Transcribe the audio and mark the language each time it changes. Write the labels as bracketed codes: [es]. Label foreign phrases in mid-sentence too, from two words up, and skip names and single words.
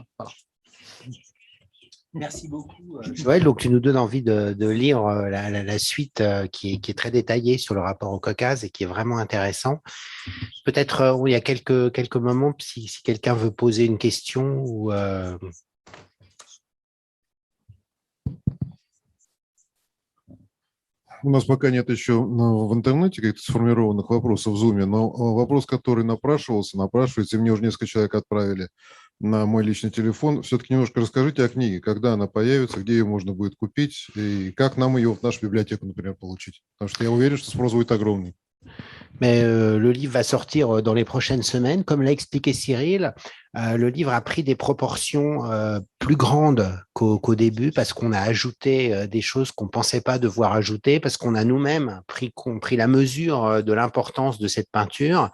[fr] Voilà. Merci beaucoup, Joël. Donc, tu nous donnes envie de lire la suite qui est très détaillée sur le rapport au Caucase et qui est vraiment intéressant. Peut-être il y a quelques moments, si quelqu'un veut poser une question ou… [ru] У нас пока нет еще в интернете каких-то сформированных вопросов в Zoom, но вопрос, который напрашивается, и мне уже несколько человек отправили на мой личный телефон. Все-таки немножко расскажите о книге, когда она появится, где ее можно будет купить, и как нам ее в нашу библиотеку, например, получить. Потому что я уверен, что спрос будет огромный. [fr] Mais le livre va sortir dans les prochaines semaines. Comme l'a expliqué Cyril, le livre a pris des proportions plus grandes qu'au début parce qu'on a ajouté des choses qu'on ne pensait pas devoir ajouter, parce qu'on a nous-mêmes pris la mesure de l'importance de cette peinture.